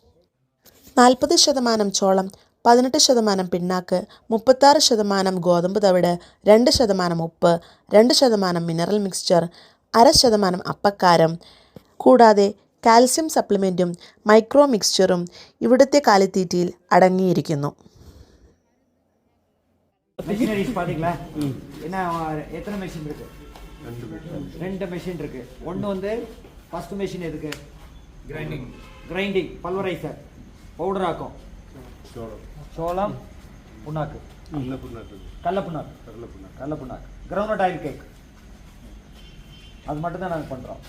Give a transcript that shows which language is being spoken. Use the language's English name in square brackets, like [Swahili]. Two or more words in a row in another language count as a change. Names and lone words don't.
[Malayalam] 40% ചോളം, 18% പിണ്ണാക്ക്, 36% ഗോതമ്പ് തവിട്, 2% ഉപ്പ്, 2% മിനറൽ മിക്സ്ചർ, 0.5% അപ്പക്കാരം, കൂടാതെ കാൽസ്യം സപ്ലിമെൻറ്റും മൈക്രോ മിക്സ്ചറും ഇവിടുത്തെ കാലിത്തീറ്റയിൽ അടങ്ങിയിരിക്കുന്നു. [Tamil] மிஷினரிஸ் பாத்தீங்களா? என்ன எத்தனை மெஷின் இருக்கு? 2 மெஷின் இருக்கு. ஒன்று வந்து [English] first machine [Tamil] எதுக்கு? [English] grinding pulverizer, [Tamil] பவுடர் ஆக்கும். சோளம் புண்ணாக்கு, கடல புண்ணாக்கு, [English] ground oil cake, [Tamil] அது மட்டும் தான் நாங்கள் பண்ணுறோம்.